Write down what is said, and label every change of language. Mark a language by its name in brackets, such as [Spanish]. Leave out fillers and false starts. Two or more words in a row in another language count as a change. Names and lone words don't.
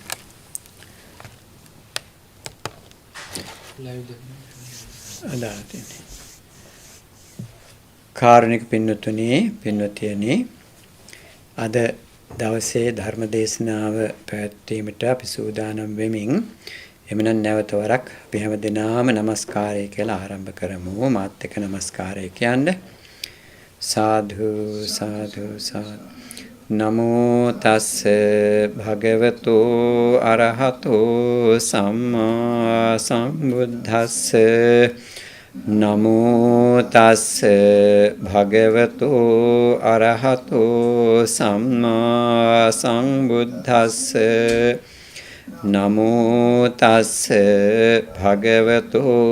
[Sinhala] කාරුණික පින්වත්නි, පින්වතියනි, අද දවසේ ධර්ම දේශනාව පැවැත්වීමට අපි සූදානම් වෙමින් එමනම් නැවත වරක් අපි හැම දිනම নমස්කාරය කියලා ආරම්භ කරමු. මාත් එක්ක নমස්කාරය කියන්නේ සාදු සාදු සාදු. [Pali] නමෝ තස්ස භගවතු අරහතෝ සම්මා සම්බුද්දස්ස නමෝ තස්ස භගවතු අරහතෝ සම්මා සම්බුද්දස්ස නමෝ තස්ස භගවතු